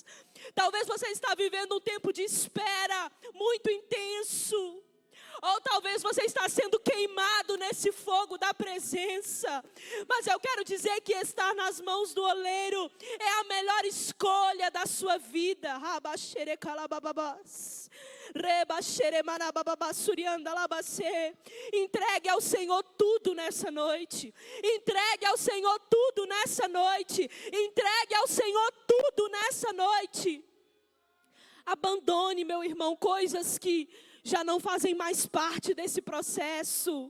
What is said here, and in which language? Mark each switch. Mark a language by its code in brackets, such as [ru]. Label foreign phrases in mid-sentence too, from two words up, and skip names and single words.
[pt] Talvez você está vivendo um tempo de espera muito intenso. Ou talvez você está sendo queimado nesse fogo da presença. Mas eu quero dizer que estar nas mãos do oleiro é a melhor escolha da sua vida. Rabaxere calabababás. Rebaxere manabababás suriandalabacê. Entregue ao Senhor tudo nessa noite. Entregue ao Senhor tudo nessa noite. Entregue ao Senhor tudo nessa noite. Abandone, meu irmão, coisas que já não fazem mais parte desse processo.